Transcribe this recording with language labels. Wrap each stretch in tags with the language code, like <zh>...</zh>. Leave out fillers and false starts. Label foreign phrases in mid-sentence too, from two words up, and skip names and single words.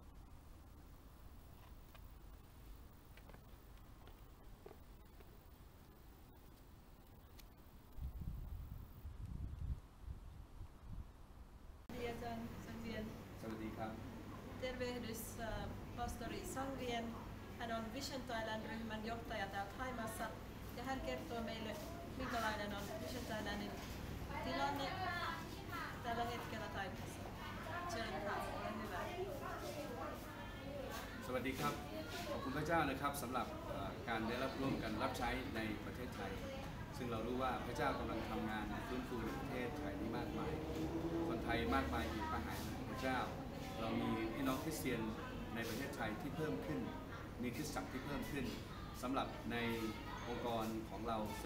<fi>Tervehdys pastori Sangvien. Hän on Vision Thailand-ryhmän johtaja täältä Haimaassa ja hän kertoo meille, minkälainen on Vision Thailandin tilanne tällä hetkellä Thaimaassa. Ole hyvä.</fi> <th>สวัสดีครับขอบคุณพระเจ้านะครับสำหรับการได้รับร่วมกันรับใช้ในประเทศไทยซึ่งเรารู้ว่าพระเจ้ากำลังทำงานฟื้นฟูประเทศไทยนี้มากมายคนไทย มากมายอยู่กระหายพระเจ้าเรามีพี่น้องคริสเตียนในประเทศไทยที่เพิ่มขึ้นมีคริสตจักรที่เพิ่มขึ้นสำหรับในองค์กรของเราซึ่</th>